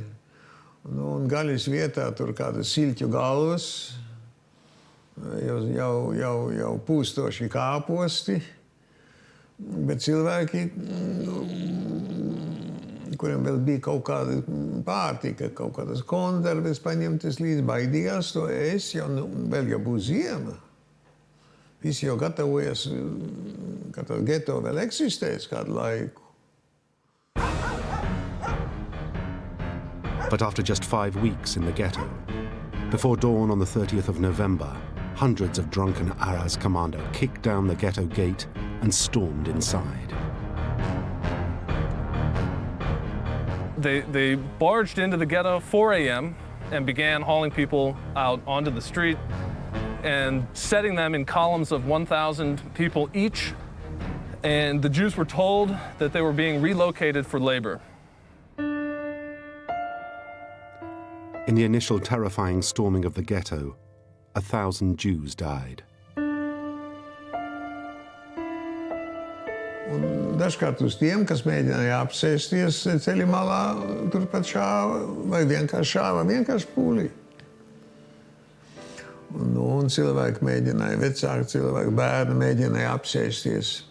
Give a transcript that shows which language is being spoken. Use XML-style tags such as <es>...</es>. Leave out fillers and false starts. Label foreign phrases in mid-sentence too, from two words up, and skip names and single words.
<lv>Un gaļas vietā tur kādas siļķu galvas, jau pūstoši kāposti, bet cilvēki, kuriem vēl bija kaut kāda pārtika, kaut kādas konserves paņemtas līdz, baidījās to ēst, jo vēl jau būs ziema. Visi jau gatavojas, ka tas geto vēl eksistēs kādu laiku.</lv> <en>But after just 5 weeks in the ghetto, before dawn on the 30th of November, hundreds of drunken Aras Commando kicked down the ghetto gate and stormed inside. They barged into the ghetto 4 a.m. and began hauling people out onto the street and setting them in columns of 1,000 people each. And the Jews were told that they were being relocated for labor. In the initial terrifying storming of the ghetto, 1,000 Jews died.</en> <lv>Un dažkārt uz tiem, kas mēģināja apsēsties ceļa malā, turpat šāva, vai vienkārši šāva, vienkārši pūlī. Un cilvēki mēģināja, vecāki cilvēki, bērni mēģināja apsēsties.</lv>